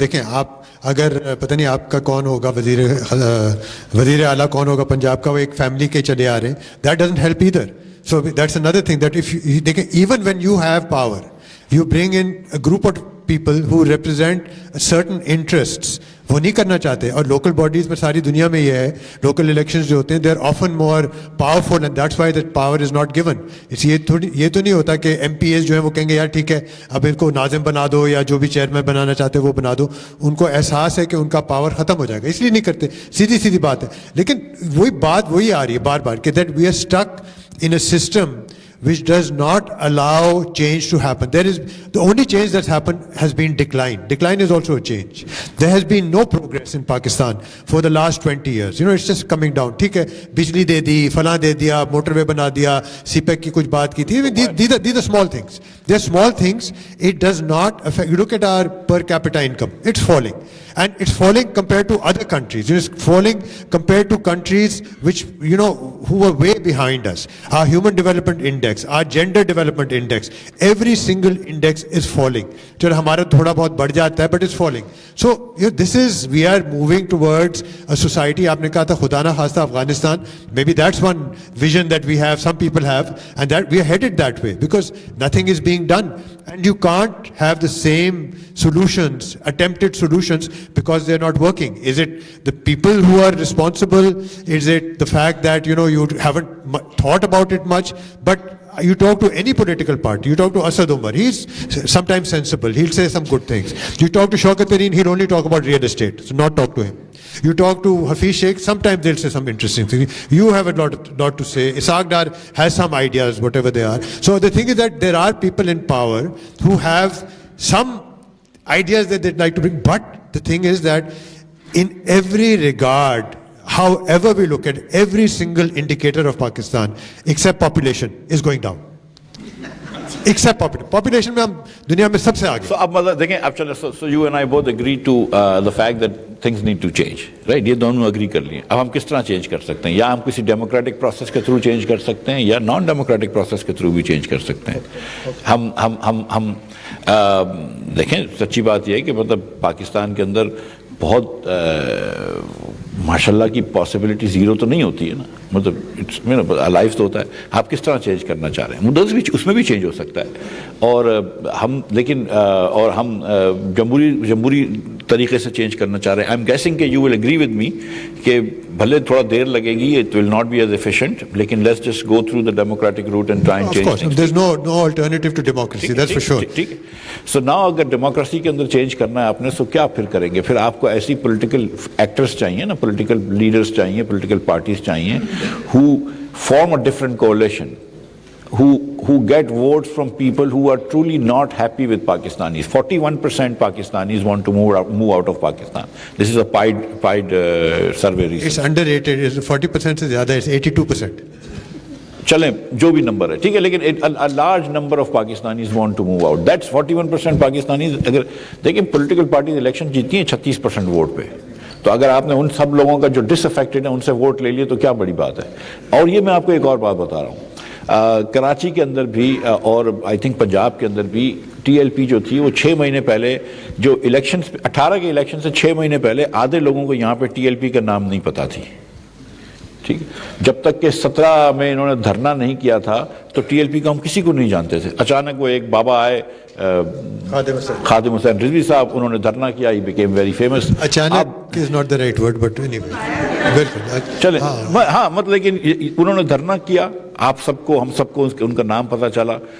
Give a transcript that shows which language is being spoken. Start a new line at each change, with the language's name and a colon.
Urdu: دیکھیں آپ اگر پتہ نہیں آپ کا کون ہوگا وزیر اعلیٰ کون ہوگا پنجاب کا, وہ ایک فیملی کے چلے آ رہے ہیں,
English: that doesn't help
Urdu: ادھر.
English: So that's another thing, that if you, they can, even when you have power, you bring in a group of people who represent certain interests,
Urdu: وہ نہیں کرنا چاہتے. اور local bodies میں ساری دنیا میں یہ ہے, local elections جو ہوتے ہیں,
English: they are often more powerful and that's why that power is not given.
Urdu: یہ تو نہیں ہوتا کہ ایم پی ایز جو ہیں وہ کہیں گے یار ٹھیک ہے اب ان کو ناظم بنا دو یا جو بھی چیئرمین بنانا چاہتے ہیں وہ بنا دو. ان کو احساس ہے کہ ان کا پاور ختم ہو جائے گا, اس لیے نہیں کرتے. سیدھی بات ہے. لیکن وہی بات وہی آ رہی ہے بار بار کہ
English: that we are stuck in a system which does not allow change to happen. There is, the only change that's happened has been decline. Decline is also a change. There has been no progress in Pakistan for the last 20 years. You know, it's just coming down.
Urdu: ٹھیک ہے, بجلی دے دی, فلاں دے دیا, motor وے بنا دیا, سی pack کی کچھ بات کی تھی.
English: These are small things. They're small things. It does not affect. You look at our per capita income. It's falling. And it's falling compared to other countries. It's falling compared to countries which, you know, who were way behind us. Our Human Development Index, our Gender Development Index, every single index is falling.
Urdu: چلو ہمارا تھوڑا بہت بڑھ جاتا ہے,
English: but it's falling. So, you know, this is, we are moving towards a society.
Urdu: آپ نے کہا تھا خدا نہ خواستہ Afghanistan.
English: Maybe that's one vision that we have, some people have, and that we are headed that way because nothing is being done. And you can't have the same solutions, attempted solutions, because they're not working. Is it the people who are responsible? Is it the fact that, you know, you haven't thought about it much? But you talk to any political party, you talk to Asad Umar, he's sometimes sensible, he'll say some good things. You talk to Shaukat Tareen, he'll only talk about real estate, so not talk to him. You talk to Hafiz Sheikh, sometimes they'll say some interesting things. You have a lot to say. Ishaq Dar has some ideas, whatever they are. So the thing is that there are people in power who have some ideas that they'd like to bring, but the thing is that in every regard, however we look at every single indicator of Pakistan, except population, is going down. Except population
Urdu: میں ہم دنیا میں سب سے آگے.
English: So
Urdu: اب مطلب دیکھیں اب چلیں,
English: so you and I both agree to the fact that things need to change, right?
Urdu: یہ دونوں اگری کر لیے. اب ہم کس طرح چینج کر سکتے ہیں؟ یا ہم کسی ڈیموکریٹک پروسیس کے تھرو چینج کر سکتے ہیں یا نان ڈیموکریٹک پروسیس کے تھرو بھی چینج کر سکتے ہیں. ہم دیکھیں, سچی بات یہ ہے کہ مطلب پاکستان کے اندر بہت ماشاء اللہ کی پاسبلٹی زیرو تو نہیں ہوتی ہے نا, مطلب لائف تو ہوتا ہے. آپ کس طرح چینج کرنا چاہ رہے ہیں؟ مدت بھی اس میں بھی چینج ہو سکتا ہے. اور ہم لیکن اور ہم جمہوری طریقے سے چینج کرنا چاہ رہے ہیں.
English: I am guessing کہ you will agree with me
Urdu: کہ بھلے تھوڑا دیر لگے گی,
English: It will not be as efficient, لیکن let's just go through the democratic route and try and change. There's no alternative to democracy, that's for sure.
Urdu: ٹھیک ہے. So now اگر democracy کے اندر چینج کرنا ہے آپ نے, سو کیا پھر کریں گے؟ پھر آپ کو ایسی پولیٹیکل ایکٹرس چاہیے نا, پولیٹیکل لیڈرس چاہیے, پولیٹیکل پارٹیز چاہیے
English: who form a different coalition, who get votes from people who are truly not happy with Pakistanis. 41% Pakistanis want to move out of Pakistan. This is a pied survey recently. It's underrated. It's 40%
Urdu: سے زیادہ,
English: it's 82%.
Urdu: چلیں جو بھی number ہے ٹھیک ہے, لیکن
English: a large number of Pakistanis want to move out. That's 41% Pakistanis.
Urdu: اگر دیکھیں پولیٹیکل پارٹیز الیکشن جیتی ہیں 36% ووٹ پہ, تو اگر آپ نے ان سب لوگوں کا جو ڈس افیکٹڈ ہیں ان سے ووٹ لے لیے تو کیا بڑی بات ہے. اور یہ میں آپ کو ایک اور بات بتا رہا ہوں, کراچی کے اندر بھی اور آئی تھنک پنجاب کے اندر بھی ٹی ایل پی جو تھی وہ 6 مہینے پہلے جو الیکشنز 18 کے الیکشن سے 6 مہینے پہلے آدھے لوگوں کو یہاں پہ ٹی ایل پی کا نام نہیں پتا تھی. ٹھیک ہے, جب تک کہ 17 میں انہوں نے دھرنا نہیں کیا تھا تو ٹی ایل پی کا ہم کسی کو نہیں جانتے تھے. اچانک وہ ایک بابا آئے, خادم حسین رضوی صاحب, انہوں نے دھرنا کیا,
English: he became very famous. اچانک is not the right word, but anyway.
Urdu: چلیں ہاں مطلب لیکن انہوں نے دھرنا کیا, آپ سب کو ہم سب کو ان کا نام پتہ چلا.